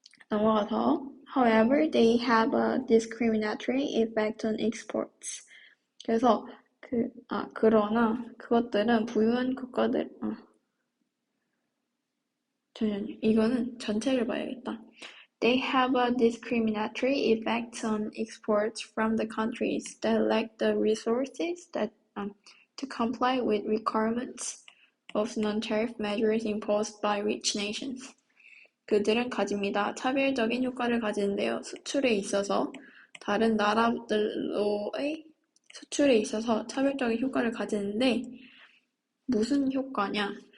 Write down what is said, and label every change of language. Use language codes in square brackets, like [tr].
[ko] 넘어가서 [en] however, they have a discriminatory effect on exports. [ko] 그래서 그러나 그것들은 부유한 국가들 이거는 전체를 봐야겠다. [en] They have a discriminatory effect on exports from the countries that lack the resources to comply with requirements of non-tariff measures imposed by rich nations. [ko] 그들은 가집니다. 차별적인 효과를 가지는데요. 수출에 있어서 다른 나라들로의 수출에 있어서 차별적인 효과를 가지는데 무슨 효과냐?